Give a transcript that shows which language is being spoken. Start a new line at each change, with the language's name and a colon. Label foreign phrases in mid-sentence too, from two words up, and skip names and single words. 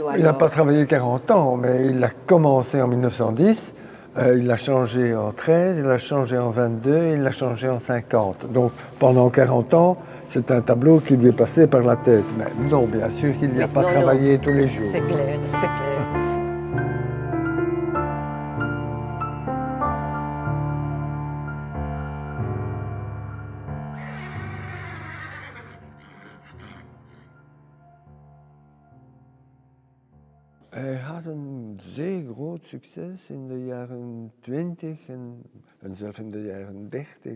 French: Il n'a pas travaillé 40 ans, mais il a commencé en 1910, il l'a changé en 13, il l'a changé en 22, il l'a changé en 50. Donc pendant 40 ans, c'est un tableau qui lui est passé par la tête. Mais non, bien sûr qu'il n'y a pas travaillé tous les jours. C'est clair, c'est clair.
Dutch: Hij had een zeer groot succes in de jaren 20 en zelfs in de jaren 30.